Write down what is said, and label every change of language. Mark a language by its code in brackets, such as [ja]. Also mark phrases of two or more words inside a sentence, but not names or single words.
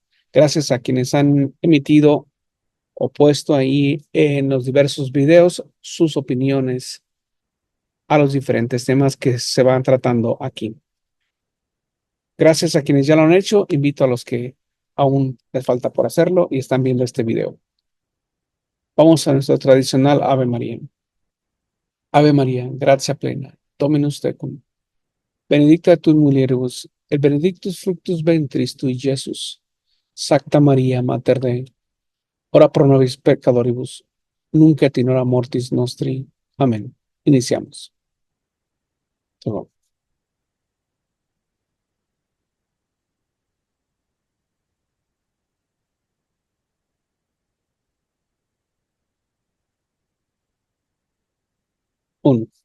[es] Gracias a quienes han emitido o puesto ahí en los diversos videos sus opiniones a los diferentes temas que se van tratando aquí. Gracias a quienes ya lo han hecho, invito a los que aún les falta por hacerlo y están viendo este video. Vamos a nuestro tradicional Ave María. [la] Ave María, gracia plena, Dominus tecum. Benedicta tu in mulieribus, et benedictus fructus ventris tui, Iesus. Sancta Maria, Mater Dei, ora pro nobis peccatoribus, nunc et in hora mortis nostri. [es] Amén. Iniciamos. Todo. 1.